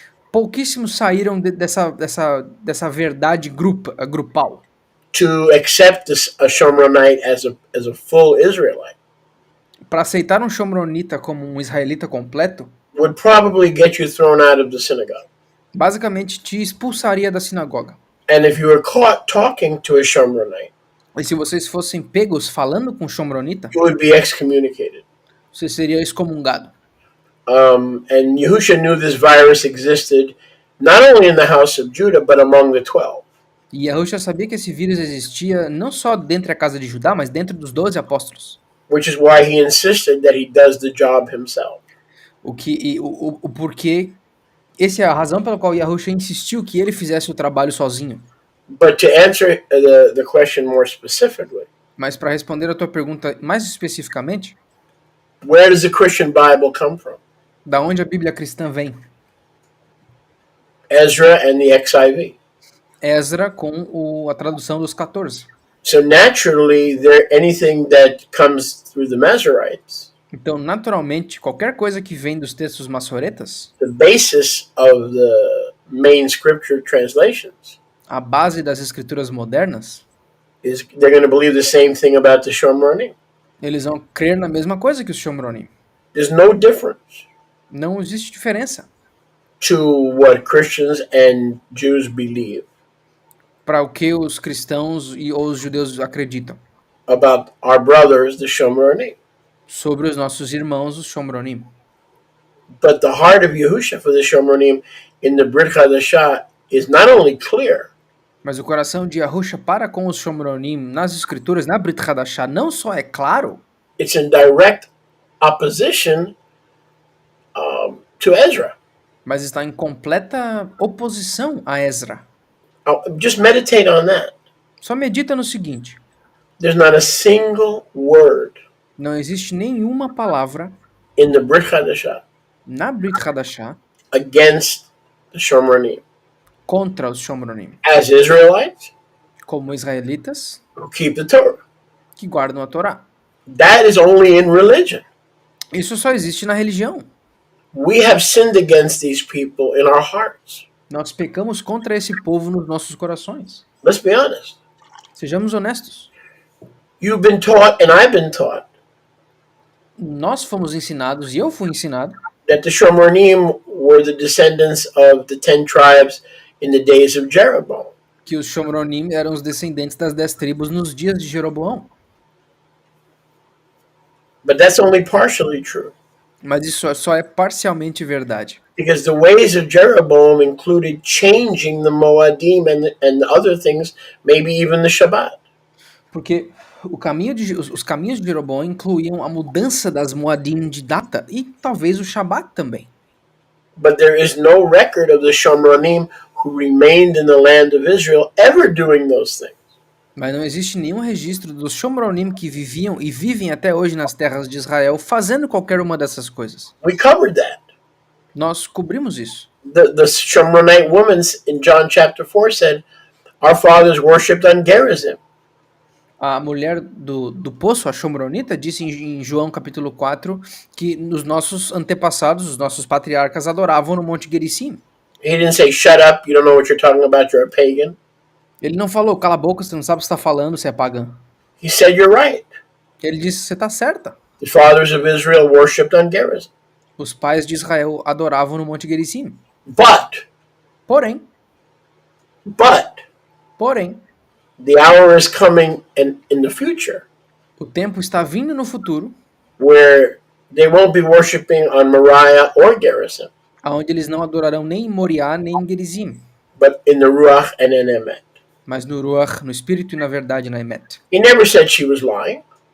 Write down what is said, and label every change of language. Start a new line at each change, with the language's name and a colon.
Portuguese: pouquíssimos saíram dessa verdade grupal
English: to accept a Shomronite as a full Israelite
Portuguese: para aceitar um shomronita como um israelita completo.
English: would probably get you thrown out of the synagogue.
Portuguese: Basicamente te expulsaria da sinagoga.
English: And if you were caught talking to a Shomronite,
Portuguese: E se vocês fossem pegos falando com shomronita,
English: you would be excommunicated.
Portuguese: você seria excomungado.
English: And Yahusha knew this virus existed not only in the house of Judah, but among the 12.
Portuguese: E Yahusha sabia que esse vírus existia não só dentro da casa de Judá, mas dentro dos 12 apóstolos.
English: Which is why he insisted that he does the job himself.
Portuguese: O porquê, essa é a razão pela qual Yahusha insistiu que ele fizesse o trabalho sozinho.
English: But to answer the question more specifically,
Portuguese: Mas para responder a tua pergunta mais especificamente,
English: where does the Christian Bible come from?
Portuguese: da onde a Bíblia cristã vem?
English: Ezra and the XIV.
Portuguese: Ezra com a tradução dos 14.
English: So naturally, anything that comes through the Masoretes,
Portuguese: Então, naturalmente, qualquer coisa que vem dos textos maçoretas,
English: the basis of the main scripture translations,
Portuguese: a base das escrituras modernas,
English: is they're going to believe the same thing about the Shomronim.
Portuguese: eles vão crer na mesma coisa que os Shomronim.
English: There's no difference
Portuguese: Não existe diferença
English: to what Christians and Jews believe
Portuguese: para o que os cristãos ou os judeus acreditam
English: about our brothers, the Shomronim.
Portuguese: sobre os nossos irmãos, os Shomronim.
English: But the heart of Yahusha for the Shomronim in the Brit Chadashah is not only clear,
Portuguese: Mas o coração de Yahusha para com os Shomronim nas escrituras, na Brit Hadashah, não só é claro,
English: it's in direct opposition to Ezra.
Portuguese: mas está em completa oposição a Ezra.
English: Just meditate on that.
Portuguese: Só medita no seguinte:
English: There's not a single word
Portuguese: não existe nenhuma palavra
English: in the Brit Chadashah
Portuguese: na Brit Hadashah
English: against the Shomronim.
Portuguese: contra os Shomronim,
English: As Israelites
Portuguese: como israelitas
English: who keep the Torah.
Portuguese: que guardam a Torá.
English: That is only in religion.
Portuguese: Isso só existe na religião.
English: We have sinned against these people in our hearts.
Portuguese: Nós pecamos contra esse povo nos nossos corações.
English: Let's be honest.
Portuguese: Sejamos honestos.
English: You've been taught, and I've been taught,
Portuguese: Nós fomos ensinados, e eu fui ensinado,
English: that the Shomronim were the descendants of the 10 tribes in the days of Jeroboam.
Portuguese: que os Shomronim eram os descendentes das 10 tribos nos dias de Jeroboão.
English: But that's only partially true.
Portuguese: Mas isso só é parcialmente verdade.
English: Because the ways of Jeroboam included changing the Moadim and the other things, maybe even the Shabbat.
Portuguese: Porque os caminhos de Jeroboão incluíam a mudança das Moadim de data e talvez o Shabat também.
English: But there is no record of the Shomronim who remained in the land of Israel ever doing those things.
Portuguese: Mas não existe nenhum registro dos Shomronim que viviam e vivem até hoje nas terras de Israel fazendo qualquer uma dessas coisas.
English: We covered that.
Portuguese: Nós cobrimos isso.
English: The Shomronite woman in John chapter 4 said, our fathers worshipped on Gerizim.
Portuguese: A mulher do poço, a Shomronita, disse em João capítulo 4 que os nossos antepassados, os nossos patriarcas adoravam no Monte Gerizim.
English: He didn't say, shut up, you don't know what you're talking about, you're a pagan.
Portuguese: Ele não falou, cala a boca, você não sabe o que você está falando, você é pagã.
English: He said, you're right.
Portuguese: Ele disse, você está certa.
English: The fathers of Israel worshipped on Gerizim.
Portuguese: Os pais de Israel adoravam no Monte Gerizim. Porém, Porém,
English: the hour is coming in the future
Portuguese: o tempo está vindo no futuro,
English: where they won't be worshiping on Moriah or Gerizim,
Portuguese: aonde eles não adorarão nem em Moriá, nem em Gerizim,
English: but in the Ruach and in Emet.
Portuguese: mas no Ruach, no Espírito e na verdade na Emet.
English: He never said she was lying.